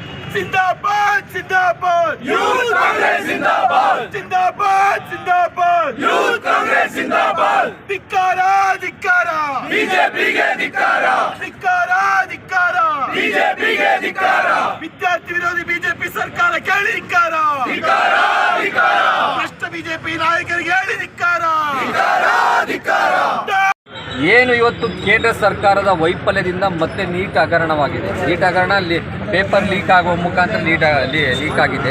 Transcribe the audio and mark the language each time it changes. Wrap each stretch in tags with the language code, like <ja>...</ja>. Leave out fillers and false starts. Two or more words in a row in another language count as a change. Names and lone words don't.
<hi>जिंदाबाद जिंदाबाद यूथ कांग्रेस जिंदाबाद जिंदाबाद जिंदाबाद यूथ कांग्रेस जिंदाबाद धिक्कार धिक्कार बीजेपी के धिक्कार</hi> <kn>ಧಿಕ್ಕಾರ ಧಿಕ್ಕಾರ</kn> <hi>बीजेपी के धिक्कार</hi> <kn>ವಿದ್ಯಾರ್ಥಿ ವಿರೋಧಿ ಬಿಜೆಪಿ ಸರ್ಕಾರ ಕೇಳಿ ಧಿಕ್ಕಾರ ಧಿಕ್ಕಾರ ಧಿಕ್ಕಾರ ಭ್ರಷ್ಟ ಬಿಜೆಪಿ ನಾಯಕರಿಗೆ ಹೇಳಿ ಧಿಕ್ಕಾರ ಧಿಕ್ಕಾರ ಧಿಕ್ಕಾರ ಏನು ಇವತ್ತು ಕೇಂದ್ರ ಸರ್ಕಾರದ ವೈಫಲ್ಯದಿಂದ ಮತ್ತೆ ನೀಟ್ ಹಗರಣವಾಗಿದೆ. ನೀಟ್ ಹಗರಣ</kn> <en>paper leak</en> <kn>ಆಗುವ ಮುಖಾಂತರ ಲೀಕ್ ಆಗಿದೆ.</kn>